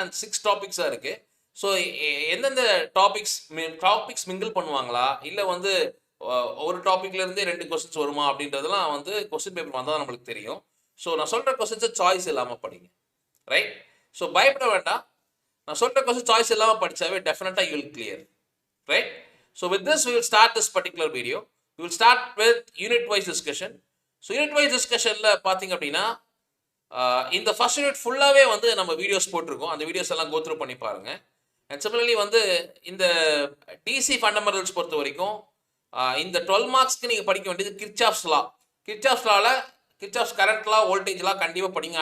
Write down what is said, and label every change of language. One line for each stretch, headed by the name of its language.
Tamil: அந்த 6 டாபிக்ஸாக இருக்குது. ஸோ எந்தெந்த டாபிக்ஸ் மிங்கிள் பண்ணுவாங்களா, இல்லை வந்து ஒரு டாப்பிக்லேருந்தே 2 கொஸ்டின்ஸ் வருமா அப்படின்றதெல்லாம் வந்து கொஸ்டின் பேப்பர் வந்தால் தான் நம்மளுக்கு தெரியும். ஸோ நான் சொல்கிற கொஸ்டின்ஸை சாய்ஸ் இல்லாமல் படிங்க. ரைட்? ஸோ பயப்பட வேண்டாம். நான் சொல்கிற கொஸ்டின் சாய்ஸ் இல்லாமல் படித்தாவே டெஃபினட்டாக
English: You will clear. Right? So with this, we will start this particular video. We will start with unit-wise discussion.
Tamil: So unit-wise discussionல பார்த்தீங்க அப்படின்னா இந்த ஃபர்ஸ்ட் யூனிட் ஃபுல்லாகவே வந்து நம்ம வீடியோஸ் போட்டிருக்கோம். அந்த வீடியோஸ் எல்லாம் கோத்ரூ பண்ணி பாருங்க. அண்ட் சிமிலர்லி வந்து இந்த டிசி ஃபண்டமெண்டல்ஸ் பொறுத்த வரைக்கும் இந்த 12 மார்க்ஸ்க்கு நீங்கள் படிக்க வேண்டியது கிர்ச்சாஃப்ஸ் லா. Kirchhoff's current law, voltage law கண்டிப்பாக படிங்க.